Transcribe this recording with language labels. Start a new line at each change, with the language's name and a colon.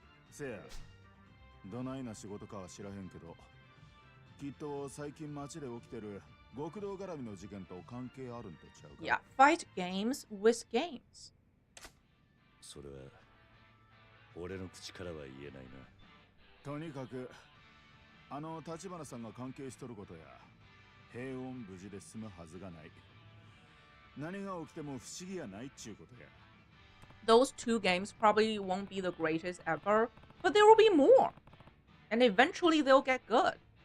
Japanese: せや、どないな仕事かは知らへんけど、きっと最近街で起きてる極道絡みの事件と関係あるんとちゃうか。
English: Yeah, fight games with games.
Japanese: それは俺の口からは言えないな。とにかく立花さんが関係しとることや、平穏無事で済むはずがない。何が起きても不思議やないっちゅうことや。
English: Those two games probably won't be the greatest ever, but there will be more. And eventually they'll get good.